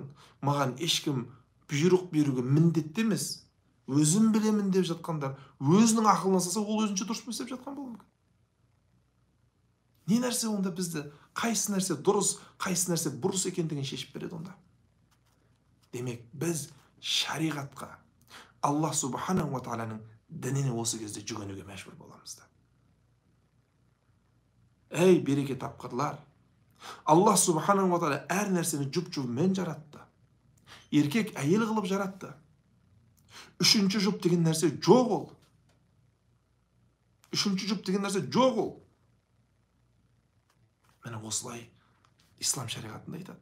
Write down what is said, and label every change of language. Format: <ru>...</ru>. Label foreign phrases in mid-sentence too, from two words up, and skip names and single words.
<kk>Маған ешкім бұйрық беруге міндетті емес. Өзім білемін деп жатқандар. Өзінің ақылына салса, ол өзінше дұрыс істеп жатқан болуы мүмкін. Не нәрсе онда бізді, қайсы нәрсе дұрыс, қайсы нәрсе бұрыс екендігін шешіп береді онда. Демек, біз шариғатқа,</kk> <ar>الله سبحانه وتعالى</ar> <kk>дініне осы кезде жүгінуге мәжбүр боламыз. Ей, береке тапқырлар!</kk> <ar>الله سبحانه وتعالى</ar> <kk>әр нәрсені жұп-жұбымен жаратты. Еркек әйел қылып жаратты. Үшінші жұп деген нәрсе жоқ ол. Мені осылай ислам шариғатында айтады.</kk>